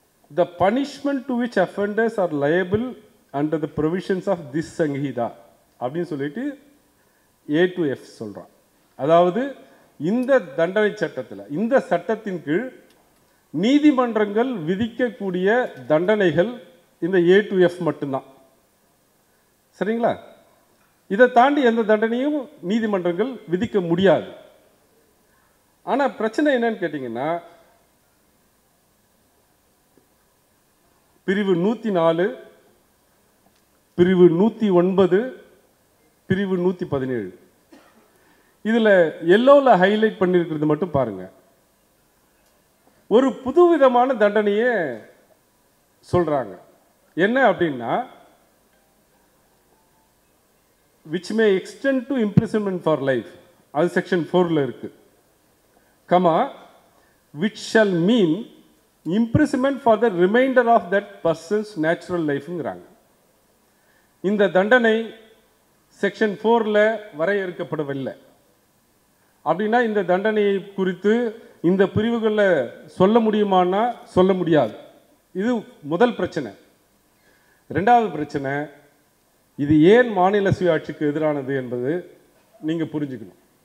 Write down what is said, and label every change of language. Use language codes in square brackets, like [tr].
[en] The punishment to which offenders are liable under the provisions of this Sanghida [ta] அப்படின்னு சொல்லிட்டு A to F சொல்றான். அதாவது இந்த தண்டனை சட்டத்தில், இந்த சட்டத்தின் கீழ் நீதிமன்றங்கள் விதிக்கக்கூடிய தண்டனைகள் இந்த A to F மட்டும்தான். சரிங்களா? இதை தாண்டி எந்த தண்டனையும் நீதிமன்றங்கள் விதிக்க முடியாது. ஆனால் பிரச்சனை என்னன்னு கேட்டிங்கன்னா, பிரிவு 104, பிரிவு 109, பிரிவு 117 இதில் எல்லோவில் ஹைலைட் பண்ணியிருக்கிறது மட்டும் பாருங்க. ஒரு புதுவிதமான தண்டனையை சொல்றாங்க. என்ன அப்படின்னா, [en] which may extend to imprisonment for life, [ta] அது செக்ஷன் 4ல இருக்கு. Comma, [en] which shall mean imprisonment for the remainder of that person's natural lifeங்கிறாங்க. [ta] இந்த தண்டனை செக்ஷன் 4ல் வரையறுக்கப்படவில்லை. அப்படின்னா இந்த தண்டனையை குறித்து இந்த பிரிவுகளில் சொல்ல முடியுமான்னா சொல்ல முடியாது. இது முதல் பிரச்சனை. ரெண்டாவது பிரச்சனை, இது ஏன் மாநில சுயாட்சிக்கு எதிரானது என்பது நீங்கள் புரிஞ்சுக்கணும்.